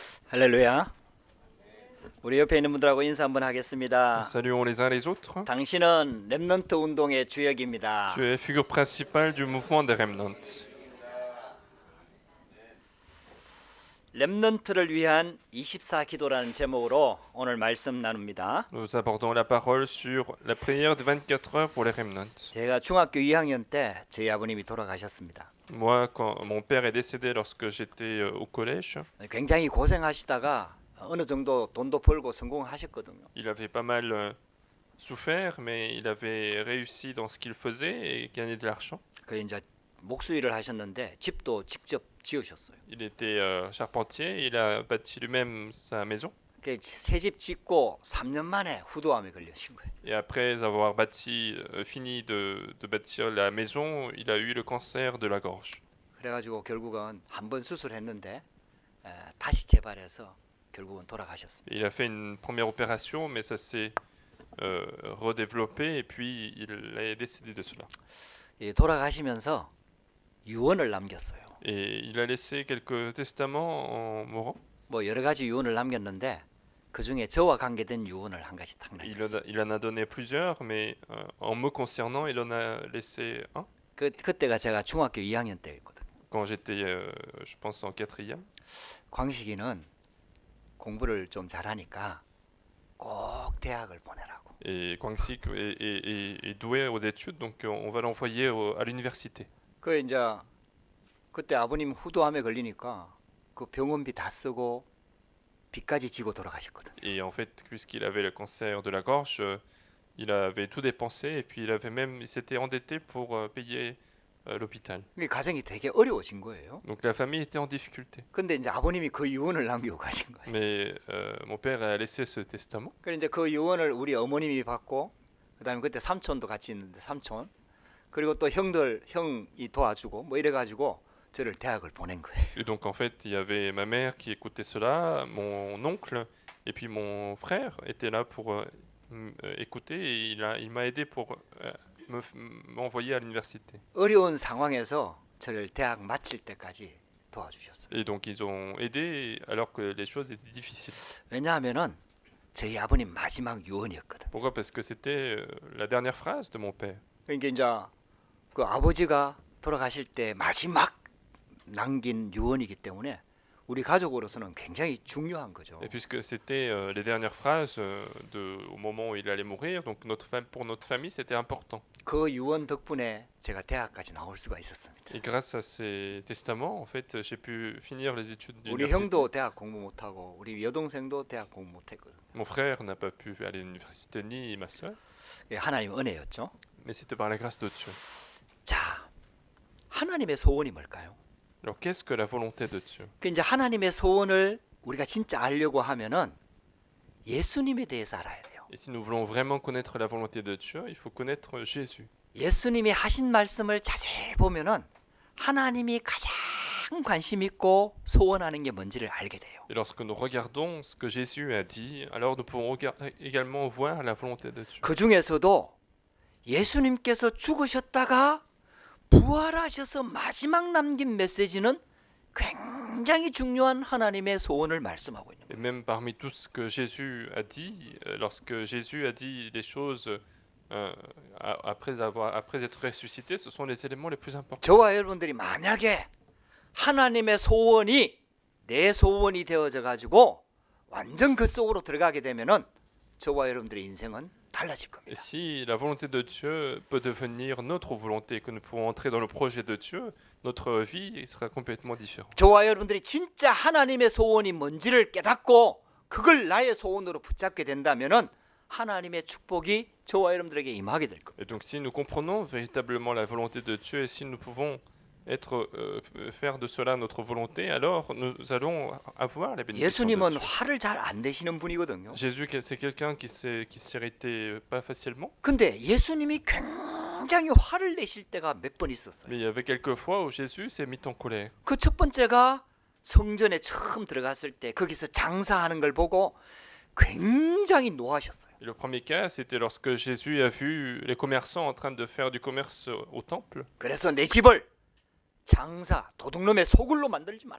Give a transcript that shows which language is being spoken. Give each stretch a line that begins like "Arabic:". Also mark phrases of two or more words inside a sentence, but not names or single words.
Korean: 할렐루야. 우리 옆에 있는 분들하고 인사 한번 하겠습니다.
French: Saluons les uns les autres.
Korean: 당신은 렘넌트 운동의 주역입니다.
French: Tu es figure principale du mouvement des Remnants.
Korean: 렘넌트를 위한 24기도라는 제목으로 오늘 말씀 나눕니다.
French: Nous abordons la parole sur la prière de 24 heures pour les Remnants.
Korean: 제가 중학교 2학년 때 저희 아버님이 돌아가셨습니다.
French: Moi, quand mon père est décédé lorsque j'étais au collège,
Korean: 굉장히 고생하시다가 어느 정도 돈도 벌고 성공하셨거든요.
French: il avait pas mal souffert, mais il avait réussi dans ce qu'il faisait et gagné de l'argent.
Korean: 그 이제 목수일을 하셨는데 집도 직접 지으셨어요.
French: Il était charpentier, il a bâti lui-même sa maison.
Korean: 새 집 짓고 3년 만에 후두암에 걸리신 거예요.
French: Et après avoir fini de bâtir la maison, il a eu le cancer de la gorge.
Korean: 그래가지고 결국은 한 번 수술했는데 다시 재발해서 결국은 돌아가셨습니다.
French: Il a fait une première opération, mais ça s'est redéveloppé et puis il est décédé de cela.
Korean: 돌아가시면서 유언을 남겼어요.
French: Et il a laissé quelques testaments en mourant.
Korean: 뭐 여러 가지 유언을 남겼는데 그 중에 저와 관계된 유언을 한 가지 딱 남겼어요.
French: Il en a donné plusieurs, mais en me concernant, il en a laissé un.
Korean: 그때가 제가 중학교 2학년 때였거든요.
French: Quand j'étais, je pense, en quatrième.
Korean: 광식이는 공부를 좀 잘하니까 꼭 대학을 보내라고.
French: Et Guangxi est doué aux études, donc on va l'envoyer à l'université.
Korean: 그 이제 그때 아버님 후두암에 걸리니까 그 병원비 다 쓰고 빚까지 지고 돌아가셨거든.
French: Et en fait, puisqu'il avait le cancer de la gorge, il avait tout dépensé et puis il s'était endetté pour payer l'hôpital.
Korean: 가정이 되게 어려워진 거예요.
French: Donc la famille était en difficulté.
Korean: 근데 이제 아버님이 그 유언을 남기고 가신 거예요.
French: Mais mon père a laissé ce testament.
Korean: 그래서 이제 그 유언을 우리 어머님이 받고 그다음에 그때 삼촌도 같이 있는데 삼촌 그리고 또 형이 도와주고 뭐 이래 가지고 저를 대학을 보낸 거예요.
French: Et donc en fait, il y avait ma mère qui écoutait cela, mon oncle et puis mon frère était là pour écouter et il m'a aidé pour m'envoyer à l'université.
Korean: 어려운 상황에서 저를 대학 마칠 때까지 도와주셨어요.
French: Et donc ils ont aidé alors que les choses étaient difficiles.
Korean: 왜냐하면은 저희 아버님 마지막 유언이었거든.
French: Pourquoi? Parce que c'était la dernière phrase de mon père.
Korean: 그러니까 이제 그 아버지가 돌아가실 때 마지막 남긴 유언이기 때문에 우리 가족으로서는 굉장히 중요한 거죠.
French: Et puisque c'était les dernières phrases au moment où il allait mourir, donc pour notre famille, c'était important.
Korean: 그 유언 덕분에 제가 대학까지 나올 수가 있었습니다.
French: Et grâce à ces testaments, en fait, j'ai pu finir les études
Korean: 우리
French: d'université.
Korean: 형도 대학 공부 못하고 우리 여동생도 대학 공부 못했거든요.
French: Mon frère n'a pas pu aller à l'université ni ma soeur,
Korean: 하나님 은혜였죠.
French: mais c'était par la grâce de Dieu.
Korean: 자, 하나님의 소원이 뭘까요?
French: Alors qu'est-ce que la volonté de Dieu?
Korean: 그 이제 하나님의 소원을 우리가 진짜 알려고 하면은 예수님에 대해서 알아야 돼요.
French: Et si nous voulons vraiment connaître la volonté de Dieu, il faut connaître Jésus.
Korean: 예수님이 하신 말씀을 자세히 보면은 하나님이 가장 관심 있고 소원하는 게 뭔지를 알게 돼요.
French: Et lorsque nous regardons ce que Jésus a dit, alors nous pouvons également voir la volonté de Dieu.
Korean: 그 중에서도 예수님께서 죽으셨다가 부활하셔서 마지막 남긴 메시지는 굉장히 중요한 하나님의 소원을 말씀하고 있는
French: Et
Korean: 거예요.
French: même parmi tout ce que Jésus a dit, lorsque Jésus a dit les choses après être ressuscité, ce sont les éléments les plus importants.
Korean: 저와 여러분들이 만약에 하나님의 소원이 내 소원이 되어져 가지고 완전 그 속으로 들어가게 되면은 저와 여러분들의 인생은 달라질
French: Et
Korean: 겁니다.
French: si la volonté de Dieu peut devenir notre volonté, que nous pouvons entrer dans le projet de Dieu, notre vie sera complètement différente.
Korean: 저와 여러분들이 진짜 하나님의 소원이 뭔지를 깨닫고 그걸 나의 소원으로 붙잡게 된다면은 하나님의 축복이 저와 여러분들에게 임하게 될 겁니다.
French: Et donc si nous comprenons véritablement la volonté de Dieu et si nous pouvons faire de cela notre volonté, alors nous allons avoir les bénédictions de
Korean: 예수님은
French: Dieu.
Korean: 화를 잘 안 내시는 분이거든요.
French: Jésus, c'est quelqu'un qui s'irritait pas facilement,
Korean: 근데 예수님이 굉장히 화를 내실 때가 몇 번 있었어요.
French: mais il y avait quelques fois où Jésus s'est mis en colère.
Korean: 그 첫 번째가 성전에 처음 들어갔을 때 거기서 장사하는 걸 보고 굉장히 노하셨어요.
French: Et le premier cas, c'était lorsque Jésus a vu les commerçants en train de faire du commerce au temple.
Korean: 그래서 내 집을 장사, 도둑놈의 소굴로 만들지 말라.